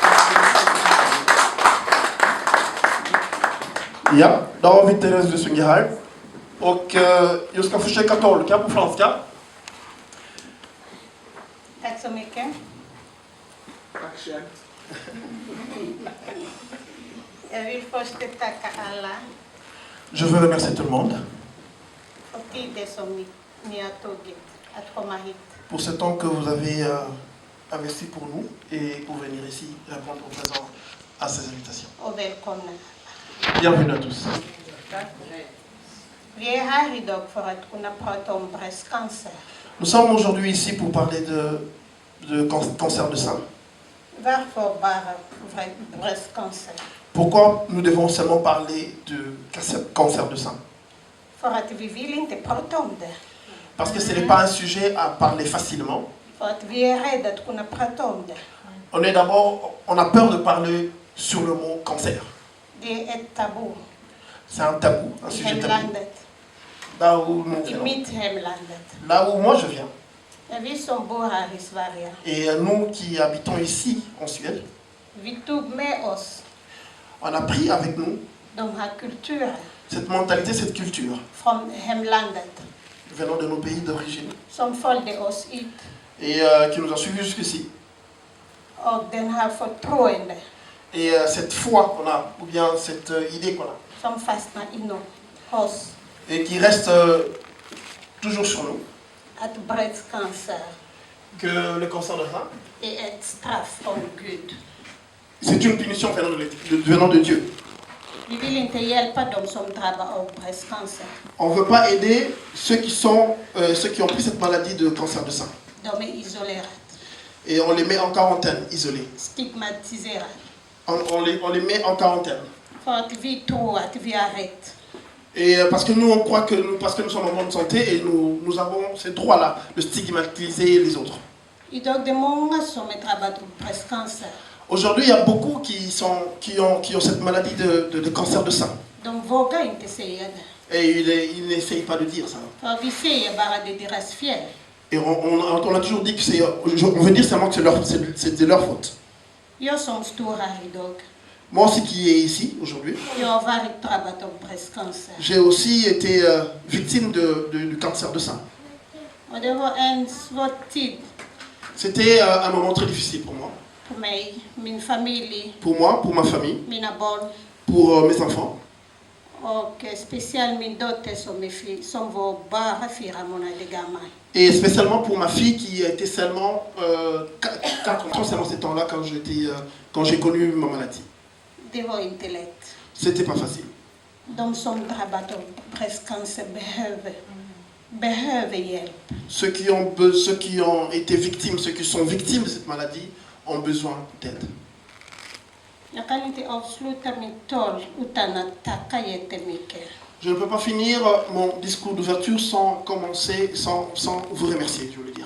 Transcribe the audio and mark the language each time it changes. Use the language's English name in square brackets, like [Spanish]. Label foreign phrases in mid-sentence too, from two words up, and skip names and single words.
[Swedish] Ja, då har vi Thérèse Lisungi här. Och jag ska försöka tolka på franska. Tack så mycket. Tack själv. Jag vill först tacka alla [French] Je veux remercier tout le monde [Swedish] för tiden som ni har tagit att komma hit. [French] pour ce temps que vous avez investi pour nous et pour venir ici répondre au présent à ces invitations. [Swedish] Och välkomna. [French] Bienvenue à tous. [Swedish] Vi är här idag för att kunna prata om bröstcancer. [French] Nous sommes aujourd'hui ici pour parler de cancer de sein. [Swedish] Varför bara bröstcancer? [French] Pourquoi nous devons seulement parler de cancer de sein? [Swedish] För att vi vill inte prata om det. [French] Parce que ce n'est pas un sujet à parler facilement. [Swedish] För att vi är rädda att kunna prata om det. [French] On a peur de parler sur le mot cancer. [Swedish] Det är ett tabu. [French] C'est un tabou, un [Swedish] I [French] sujet tabou. [Swedish] hemlandet. [French] Là où nous [Swedish] I [French] venons. [Swedish] mitt hemlandet. [French] Là où moi je viens. [Swedish] Vi som bor här i Sverige. [French] Et nous qui habitons ici en Suède, [Swedish] Vi tog med oss [French] on a pris avec nous [Swedish] de här kulturen [French] cette mentalité, cette culture [Swedish] från hemlandet [French] venant de nos pays d'origine [Swedish] som följde oss hit. [French] et qui nous a suivis jusqu'ici. [Swedish] Och den här förtroende [French] Et cette foi qu'on a, ou bien cette idée qu'on a, [Swedish] som fastnar inom oss. [French] et qui reste toujours sur nous, [Swedish] Att bröstcancer [French] que le cancer de sein, [Swedish] är ett straff från Gud. [French] c'est une punition venant de Dieu. [Swedish] Vi vill inte hjälpa dem som drabbas av bröstcancer. [French] On ne veut pas aider ceux qui ont pris cette maladie de cancer de sein. [Swedish] De är isolerade, [French] Et on les met en quarantaine, isolés. [Swedish] stigmatiserade. [French] On les met en quarantaine. [Swedish] För att vi tror att vi har rätt. [French] Et parce que nous, on croit parce que nous sommes en bonne santé et nous avons ce droit-là de stigmatiser les autres. [Swedish] Idag det är många som är drabbade av bröstcancer. [French] Aujourd'hui, il y a beaucoup qui ont cette maladie de cancer de sein. [Swedish] De vågar inte säga det. [French] Et ils n'essayent pas de dire ça. [Swedish] För vi säger bara det är deras fel. [French] Et on a toujours dit que on veut dire seulement que c'est de leur faute. [Swedish] Jag som står här idag, [French] Moi aussi qui est ici aujourd'hui, [Swedish] Jag har varit drabbad av bröstcancer. [French] j'ai aussi été victime du cancer de sein. [Swedish] Och det var en svår tid [French] C'était un moment très difficile pour moi. [Swedish] för mig, min familj, [French] Pour moi, pour ma famille, [Swedish] mina barn [French] pour mes enfants. [Swedish] och speciellt min dotter som var bara 4 månader gammal. [French] Et spécialement pour ma fille qui était seulement 4 ans seulement ces temps-là quand j'ai connu ma maladie. [Swedish] Det var inte lätt. [French] C'était pas facile. [Swedish] De som drabbats av bröstcancer behöver hjälp. [French] Ceux qui ont été victimes, ceux qui sont victimes de cette maladie ont besoin d'aide. [Swedish] Jag kan inte avsluta mitt tal utan att tacka jättemycket. [French] Je ne peux pas finir mon discours d'ouverture sans vous remercier, je veux dire.